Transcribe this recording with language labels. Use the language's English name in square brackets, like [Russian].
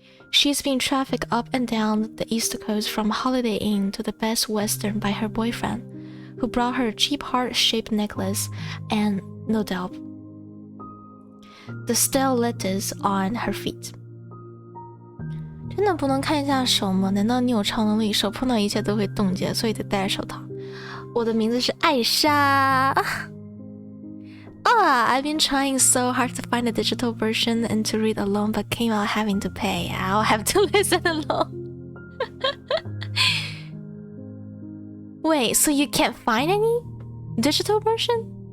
[English] She's been trafficked up and down the East Coast from Holiday Inn to the Best Western by her boyfriend, who brought her a cheap heart-shaped necklace and, no doubt, the stilettos on her feet. [Chinese] 真的不能看一下手吗？难道你有超能力，手碰到一切都会冻结，所以得戴着手套？我的名字是艾莎。 [English] I've been trying so hard to find a digital version and to read alone, but came out having to pay. I'll have to listen alone. Wait, so you can't find any digital version?